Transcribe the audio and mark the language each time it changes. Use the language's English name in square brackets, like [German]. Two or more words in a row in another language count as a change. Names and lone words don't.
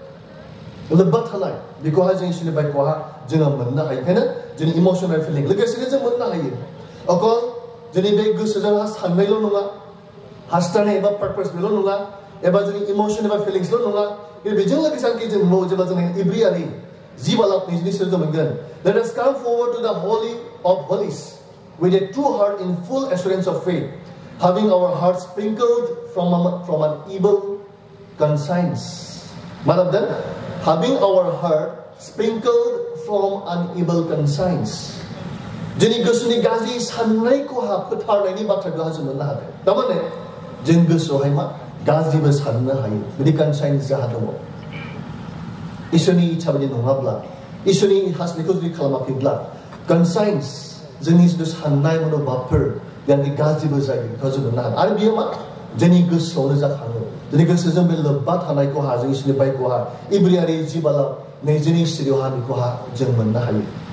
[Bodo] बेखौहाय जों इसोरनि बाइकआवहा जोङो मोननो हायो ओंखायनो जोंनि [English] emotional feeling [Bodo] लोगोसेनो जों मोननो हायो अकल जोंनि बे गोसोजों साननायल' नङा हास्थायनाय एबा पार्पस बेल' नङा एबा जोंनि इमोसन एबा फिलिंसल' नङा बेजों लोगोसे जों जेब्ला जों इब्रियारि 10:20 जों मोनगोन [English] let us come forward to the holy of holies with a true heart in full assurance of faith having our hearts sprinkled from an evil conscience what of that having our heart sprinkled from an evil conscience जोंनि [Bodo] गोसोनि गाज्रि साननायखौहा फोथारनायनि बाथ्राखौ जों मोननो हादों थारमाने जों गोसोआवहाय मा गाज्रिबो साननो हायो बिदि कनसाइन्स जाहा दङ इसोरनि इच्छा बायदि नङाब्ला इसोरनि हास्थायनायखौ जुदि खालामाखैब्ला कनसाइन्स जोंनि जिथु साननाय मनोभाबफोर बेनि गाज्रिबो जायो बेखौ जों मोननो हादों आरो बेयो मा जोंनि गोसोआवनो जाखाङो जोंनि गोसोजों बे लोब्बा थानायखौहा जों इसोरनि बाइकआवहा इब्रियारि 10:20 सिरियावहा बेखौहा जों मोननो हायो